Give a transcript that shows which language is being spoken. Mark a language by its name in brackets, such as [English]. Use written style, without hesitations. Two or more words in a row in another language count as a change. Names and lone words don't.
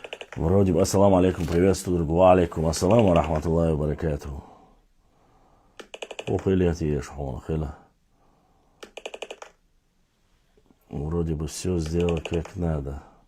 [Russian] Вроде бы, [Arabic] السلام عليكم, [Russian] приветствую, друг. [Arabic] وعليكم السلام ورحمة الله وبركاته. [Russian] Вроде бы все сделал как надо.